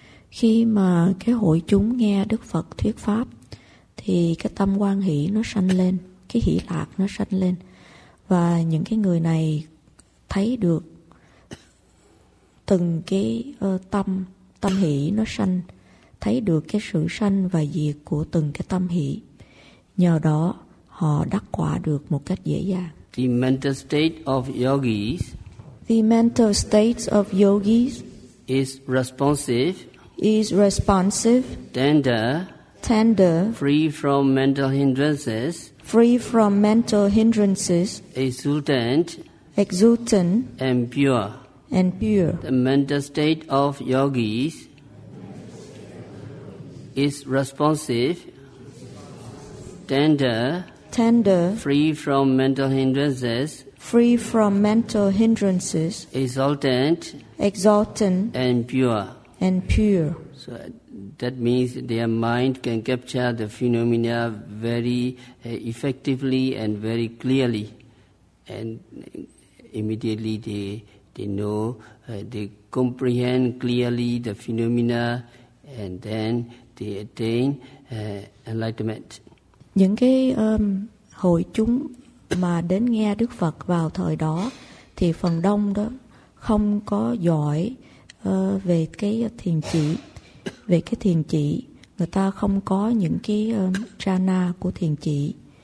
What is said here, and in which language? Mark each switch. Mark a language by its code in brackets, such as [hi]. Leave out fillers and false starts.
[vi] Khi mà cái hội chúng nghe Đức Phật thuyết pháp thì cái tâm hoan hỷ nó sanh lên, cái hỷ lạc nó sanh lên, và những cái người này thấy được từng cái tâm hỷ nó sanh, thấy được cái sự sanh và diệt của từng cái tâm hỷ, nhờ đó họ đắc quả được một cách dễ dàng. [en] The mental state of yogis. The mental state of yogis is responsive. Is responsive. Tender. Tender. Free from mental hindrances. Free from mental hindrances. Exultant. Exultant. And pure. And pure. The mental state of yogis is responsive. Tender. Tender, free from mental hindrances, free from mental hindrances, exultant, exultant, and pure, and pure. So that means their mind can capture the phenomena very effectively and very clearly, and immediately they know they comprehend clearly the phenomena, and then they attain enlightenment. [vi] Những cái hội chúng mà đến nghe Đức Phật vào thời đó thì phần đông đó không có giỏi về cái thiền chỉ, về cái thiền chỉ, người ta không có những cái jhana của thiền chỉ.